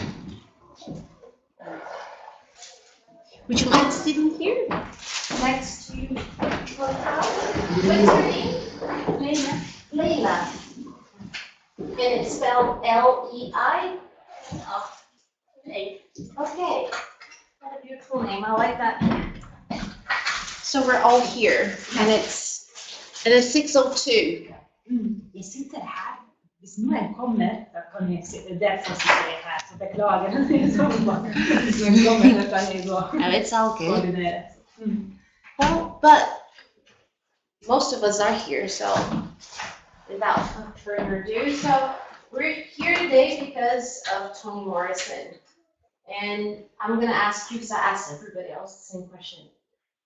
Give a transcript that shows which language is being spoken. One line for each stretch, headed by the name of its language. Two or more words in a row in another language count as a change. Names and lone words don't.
English: Would you mind sitting here next to What's her name? Layla. And it's spelled L-E-I? Oh, okay. Okay. What a beautiful name. I like that. So we're all here, and it's 6:02.
Norwegian: Vi sitter här. Hvis noen kommer, da kan vi sitte derfor sitter jeg her. Så beklager. Hvis noen kommer, da kan jeg gå.
English: No, it's all good.
Norwegian: Koordinere.
English: Well, but most of us are here, so without further ado, so we're here today because of Toni Morrison. And I'm going to ask you, because I asked everybody else the same question.